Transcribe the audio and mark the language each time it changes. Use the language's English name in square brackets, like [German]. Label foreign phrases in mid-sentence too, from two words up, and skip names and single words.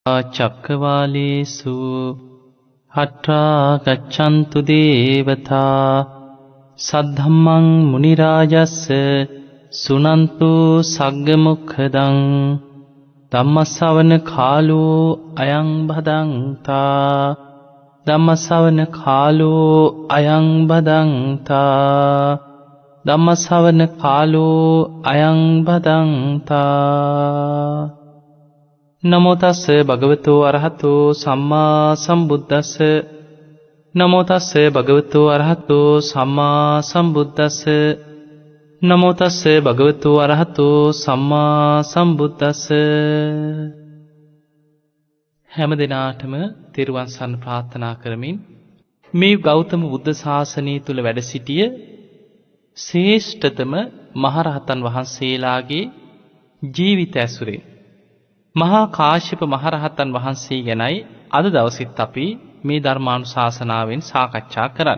[Pali] චක්කවාලේසු හට්ඨා ගච්ඡන්තු දේවතා සද්ධම්මං මුනි රාජස්ස සුනන්තු සග්ග මොක්ඛදං ධම්මස්සවන කාලෝ අයං භදංතා ධම්මස්සවන කාලෝ අයං භදංතා ධම්මස්සවන කාලෝ අයං භදංතා. නමෝ තස්ස භගවතු අරහතෝ සම්මා සම්බුද්දස්ස නමෝ තස්ස භගවතු අරහතෝ සම්මා සම්බුද්දස්ස නමෝ තස්ස භගවතු අරහතෝ සම්මා සම්බුද්දස්ස. [Sinhala] හැම දිනාටම තෙරුවන් සරණ ප්‍රාර්ථනා කරමින් මේ ගෞතම බුද්ධ ශාසනය තුල වැඩ සිටිය ශ්‍රේෂ්ඨතම මහරහතන් වහන්සේලාගේ ජීවිත ඇසුරෙන් මහා කාශ්‍යප මහරහතන් වහන්සේ ගැනයි අද දවසෙත් අපි මේ ධර්මානුශාසනාවෙන් සාකච්ඡා කරන්නේ.